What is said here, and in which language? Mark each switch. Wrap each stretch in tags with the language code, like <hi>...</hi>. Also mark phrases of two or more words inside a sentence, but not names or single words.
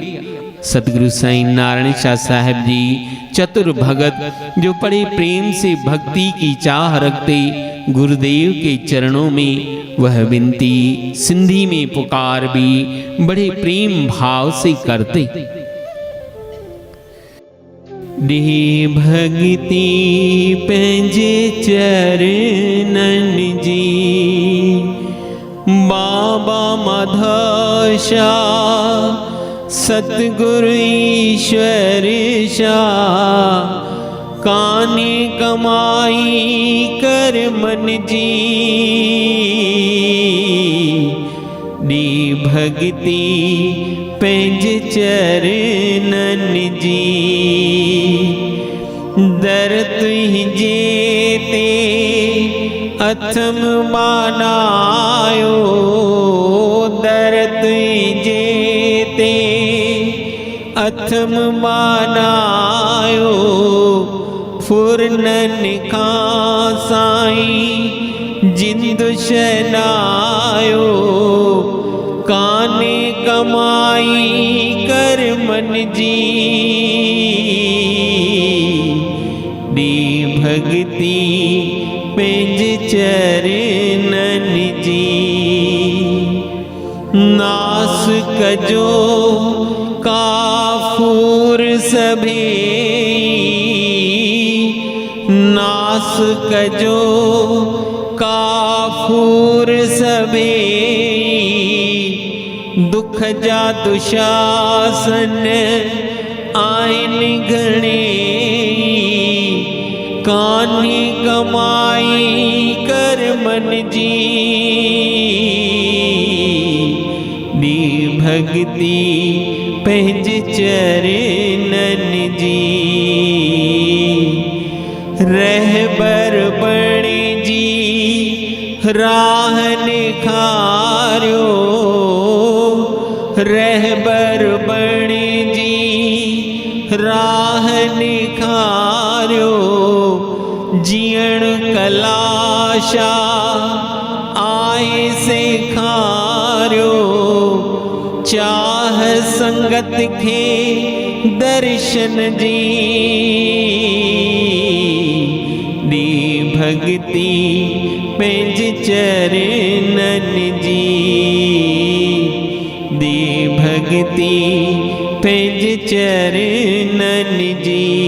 <hi>सतगुरु साईं नारायण शाह साहब जी चतुर भगत, जो बड़े प्रेम से भक्ति की चाह रखते, गुरुदेव के चरणों में वह विनती सिंधी में पुकार भी बड़े प्रेम भाव से करते।</hi> <sd>दी भगती पंहिंजे चरणन जी, बाबा माधव शाह सतगुरु ईश्वर शाह, काने कमाई कर मन जी। दी भगती पंहिंजे चरणन जी, दर तुंहिंजे ते अथम मानायो, दर तुंहिंजे ते अथम मानायो। फुरनन खां साईं जिंदु शनायो, काने कमाई कर मन जी। दी भगती पंहिंजे चरणन जी, नास कजो काफूर सभेई, नास कजो काफूर सभेई। दुख जा दुशासन आइन घणेई, कान्हे कमाई कर मन जी। दी भगती पंहिंजे चरणन जी, रहबर बणे जी राह निखारियो, रहबर बणे जी राह निखारियो। जीअण कलाशा आए सेखारियो, चाह संगत खे दर्शन जी। दी भगती पंहिंजे चरणन जी, दी भगती पंहिंजे चरणन जी।</sd>